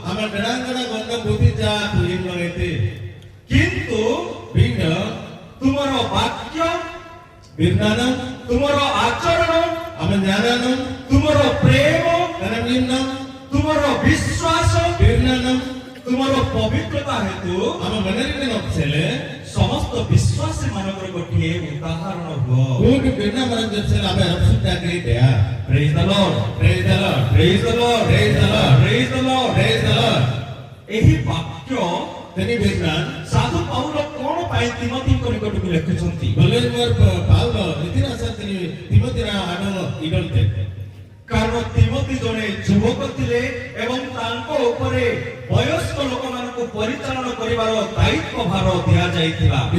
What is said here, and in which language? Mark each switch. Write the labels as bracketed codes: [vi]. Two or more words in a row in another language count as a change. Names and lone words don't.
[or] କିନ୍ତୁ ତୁମର ବାକ୍ୟ ତୁମର ଆଚରଣ ତୁମର ପ୍ରେମ ତୁମର ବିଶ୍ୱାସ ତୁମର ପବିତ୍ରତା ହେତୁ ସମସ୍ତ ବିଶ୍ୱାସୀ ମାନଙ୍କର ଗୋଟିଏ ଉଦାହରଣ ହୁଅ। [en] Praise the Lord, praise the Lord, praise the Lord, praise the Lord, praise the Lord, praise the Lord। [or] ଏହି ବାକ୍ୟ ସାଧୁ ପାଉଲ କଣ ପାଇଁ ତିମୋଥୀଙ୍କ ନିକଟକୁ ଲେଖୁଛନ୍ତି? କାରଣ ତିମୋଥୀ ଜଣେ ଯୁବକ ଥିଲେ ଏବଂ ତାଙ୍କ ଉପରେ ବୟସ୍କ ଲୋକମାନଙ୍କୁ ପରିଚାଳନା କରିବାର ଦାୟିତ୍ୱ ଭାର ଦିଆଯାଇଥିଲା।